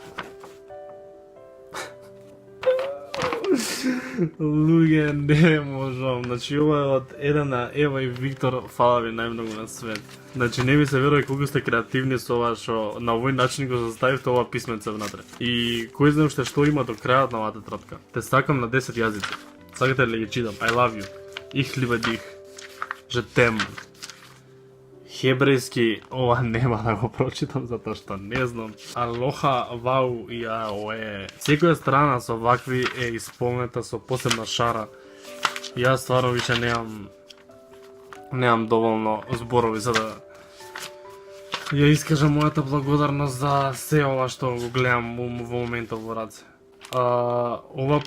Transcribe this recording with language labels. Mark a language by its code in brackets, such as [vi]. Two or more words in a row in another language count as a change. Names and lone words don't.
[mk] Луѓе, не можам. Значи ова е од Елена, Ева и Виктор, фала ви најмногу на свет. Значи не ми се верува колку сте креативни со ова што на овој начин го заставивте ова писменце внатре. И кој знае уште што има до крајот на оваа тетрадка. Те сакам на 10 јазици. Сакате ли ги читам? [en] I love you. [de] Ich liebe dich. [fr] Je t'aime. [mk] Хебрејски, ова нема да го прочитам затоа што не знам. Алоха, вау и аоe. Секоја страна со вакви е исполнета со посебна шара. Јас стварно више немам доволно зборови за да ја искажам мојата благодарност за се ова што го гледам во моментот во раце.